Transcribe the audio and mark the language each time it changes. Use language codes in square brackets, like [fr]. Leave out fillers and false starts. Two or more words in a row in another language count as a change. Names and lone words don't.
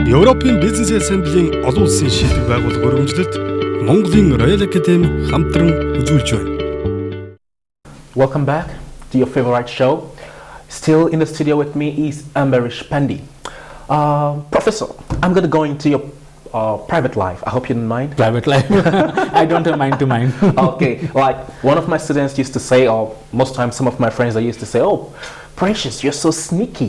[mn] Европын бизнес ассамблийн олон улсын шийдвэр байгууллага өргөмжлөлд Монголын Royal Academy хамтран үзүүлж байна. [en] Welcome back to your favorite show. Still in the studio with me is Ambarish Pandey. Professor, I'm going to go into your private life. I hope you don't mind. Private life. I don't have mind to mind. Okay, like one of my students used to say, or most times some of my friends they used to say, "Oh, Precious, you're so sneaky."